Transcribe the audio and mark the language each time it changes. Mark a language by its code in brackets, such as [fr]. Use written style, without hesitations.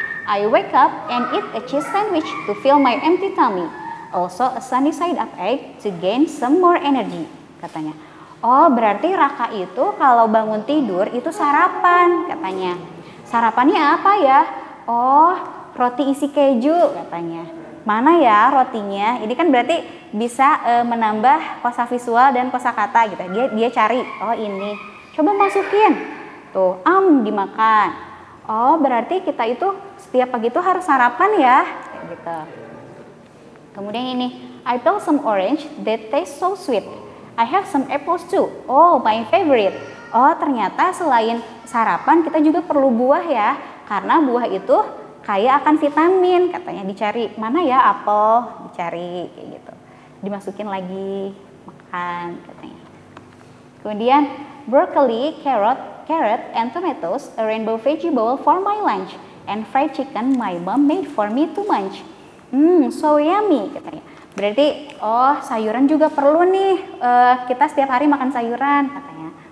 [en] I wake up and eat a cheese sandwich to fill my empty tummy. Also a sunny side up egg to gain some more energy, [id] katanya. Oh, berarti Raka itu kalau bangun tidur itu sarapan, katanya. Sarapannya apa ya? Oh, roti isi keju, katanya. Mana ya rotinya? Ini kan berarti bisa menambah kosa visual dan kosakata gitu. Dia cari, oh ini. Coba masukin. Tuh, dimakan. Oh, berarti kita itu setiap pagi itu harus sarapan ya, kayak gitu. Kemudian ini, [en] I peel some orange that taste so sweet. I have some apples too. Oh, my favorite. [id] Oh, ternyata selain sarapan kita juga perlu buah ya, karena buah itu kaya akan vitamin, katanya. Dicari mana ya apel, dicari kayak gitu. Dimasukin lagi, makan, katanya. Kemudian [en] broccoli, carrot, and tomatoes, a rainbow veggie bowl for my lunch, and fried chicken my mom made for me to munch. So yummy, [id] katanya. Berarti, oh sayuran juga perlu nih, kita setiap hari makan sayuran, katanya.